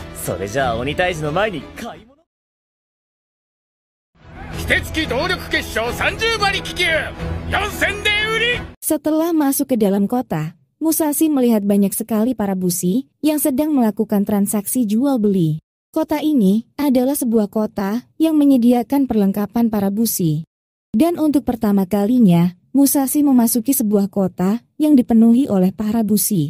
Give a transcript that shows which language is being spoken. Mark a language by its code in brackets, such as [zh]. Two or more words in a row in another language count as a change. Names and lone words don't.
[ja] それじゃあ鬼退治の前に買い物。季節動力結晶30馬力級4000で売り。 [id] Setelah masuk ke dalam kota, Musashi melihat banyak sekali para busi yang sedang melakukan transaksi jual beli. Kota ini adalah sebuah kota yang menyediakan perlengkapan para busi. Dan untuk pertama kalinya, Musashi memasuki sebuah kota yang dipenuhi oleh para busi.